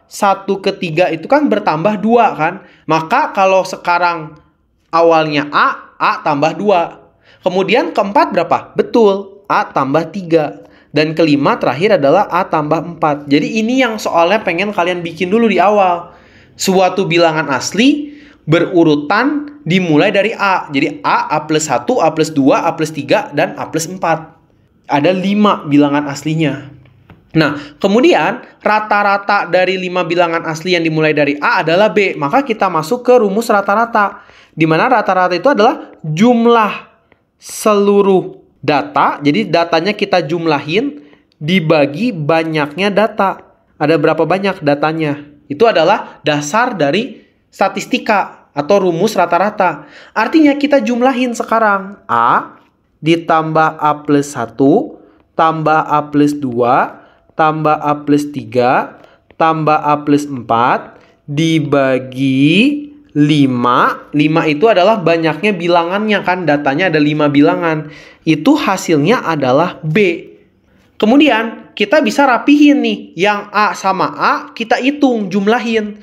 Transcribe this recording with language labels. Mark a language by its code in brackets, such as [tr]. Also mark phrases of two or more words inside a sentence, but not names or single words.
[id] 1 ke 3 itu kan bertambah 2 kan? Maka kalau sekarang awalnya A tambah 2. Kemudian keempat berapa? Betul, A tambah 3. Dan kelima terakhir adalah A tambah 4. Jadi ini yang soalnya pengen kalian bikin dulu di awal. Suatu bilangan asli berurutan dimulai dari A. Jadi A plus 1, A plus 2, A plus 3, dan A plus 4. Ada 5 bilangan aslinya. Nah, kemudian rata-rata dari 5 bilangan asli yang dimulai dari A adalah B. Maka kita masuk ke rumus rata-rata. Di mana rata-rata itu adalah jumlah seluruh data. Jadi datanya kita jumlahin dibagi banyaknya data. Ada berapa banyak datanya? Itu adalah dasar dari statistika atau rumus rata-rata. Artinya kita jumlahin sekarang A ditambah A plus 1 tambah A plus 2 tambah A plus 3, tambah A plus 4, dibagi 5. 5 itu adalah banyaknya bilangannya kan, datanya ada 5 bilangan. Itu hasilnya adalah B. Kemudian kita bisa rapihin nih, yang A sama A kita hitung, jumlahin.